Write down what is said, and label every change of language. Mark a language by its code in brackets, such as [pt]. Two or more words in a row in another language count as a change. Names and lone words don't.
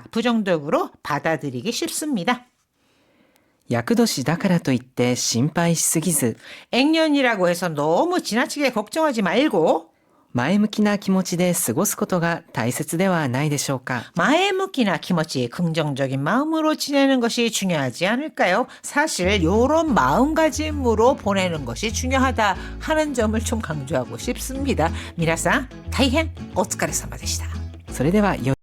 [ko] 부정적으로 받아들이기 쉽습니다. [ja] 厄年だからといって心配しすぎず [ko] 액년이라고 해서 너무 지나치게 걱정하지 말고 [ja] 前向きな気持ちで過ごすことが大切ではないでしょうか。前向きな気持ち, [ko] 긍정적인 마음으로 지내는 것이 중요하지 않을까요? 사실 이런 마음가짐으로 보내는 것이 중요하다 하는 점을 좀 강조하고 싶습니다. [ja] みなさん、大変お疲れ様でした. それでは良い